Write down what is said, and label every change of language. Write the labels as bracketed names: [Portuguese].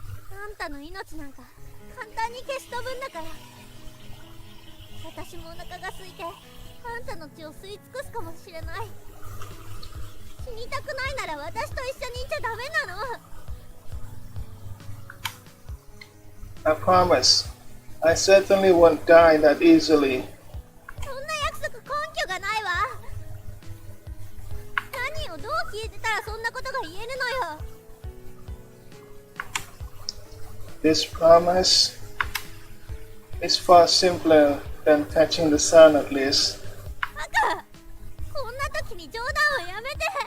[Japanese] あんたの命なんか簡単に消し飛ぶんだから。私もお腹が空いてあんたの血を吸い尽くすかもしれない。死にたくないなら私と一緒にいちゃダメなの。 [English] I promise. I certainly won't die that easily. [Japanese] そんな約束根拠がないわ。何をどう聞いてたらそんなことが言えるのよ。 [English] This promise is far simpler than touching the sun at least. [Japanese] バカ、こんな時に冗談をやめて。